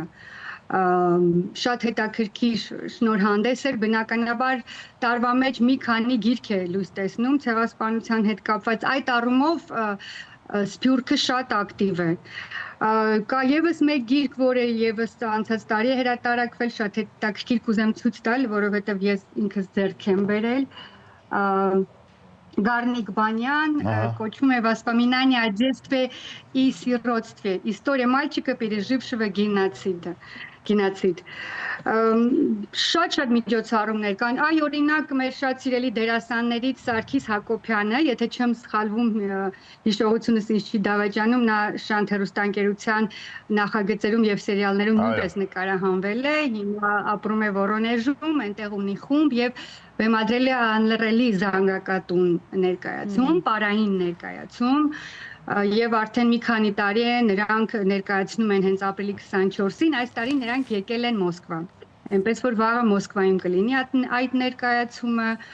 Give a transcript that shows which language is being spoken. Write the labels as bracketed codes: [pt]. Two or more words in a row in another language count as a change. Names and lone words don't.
[hy] շատ հետաքրքիր շնորհանդես էր բնականաբար տարվա մեջ մի քանի գիրք է լույս տեսնում ցեղասպանության հետ կապված այդ առումով Սփյուռքը շատ ակտիվ է կա եւս մեկ գիրք, որը եւս անցած տարի է հրատարակվել, շատ հետաքրքիր կուզեմ ցույց տալ, որովհետեւ ես ինքս ձեռք եմ բերել Гарник Банян, кочум է «Воспоминания о детстве и сиротстве. История мальчика, пережившего геноцид։ Շատ միջոցառումներ կան, այ օրինակ մեր շատ սիրելի դերասաններից Սարգիս Հակոբյանը, եթե չեմ սխալվում հիշողությունս ինձ չի դավաճանում, նա Շանթ հեռուստաընկերության նախագծերում եւ սերիալներում նույնպես նկարահանվել է, հիմա ապրում է Վորոնեժում, այնտեղ ունի խումբ եւ բեմադրել է անլռելի զանգակատուն ներկայացում, պարային ներկայացում Եվ արդեն մի քանի տարի է նրանք ներկայացնում են հենց ապրիլի 24-ին, այս տարի նրանք եկել են Մոսկվա։ Այնպես որ վաղը Մոսկվայում կլինի այդ ներկայացումը։